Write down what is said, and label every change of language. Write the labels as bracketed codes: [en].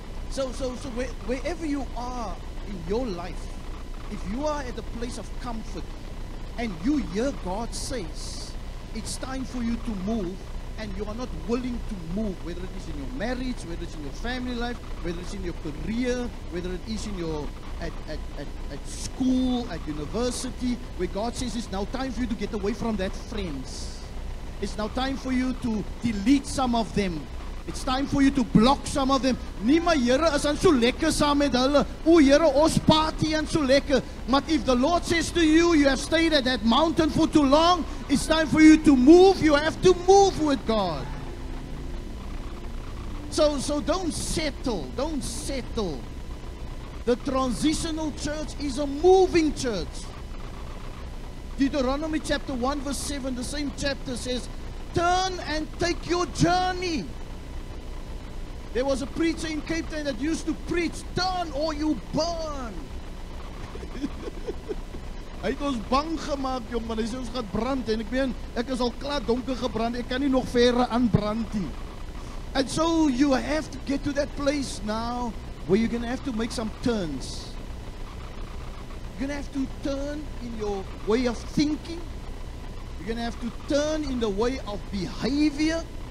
[en] So wherever you are in your life, if you are at a place of comfort and you hear God says it's time for you to move, and you are not willing to move, whether it is in your marriage, whether it's in your family life, whether it's in your career, whether it is in your at school, at university, where God says it's now time for you to get away from that friends. It's now time for you to delete some of them. It's time for you to block some of them. [af] Nie maar Here is aan so lekker saam met hulle. O Here, ons party en so lekker. [en] But if the Lord says to you, you have stayed at that mountain for too long, it's time for you to move. You have to move with God. So don't settle. Don't settle. The transitional church is a moving church. Deuteronomy chapter 1 verse 7, the same chapter says, turn and take your journey. There was a preacher in Cape Town that used to preach, turn or you burn. [af] Hy het ons bang gemaak, jong, want hy sê ons gaan brand. En ek meen, ek is al klaar donker gebrand, ek kan nie nog verder aanbrand nie. [en] And so you have to get to that place now where you're going to have to make some turns. You're going to have to turn in your way of thinking. You're going to have to turn in the way of behavior.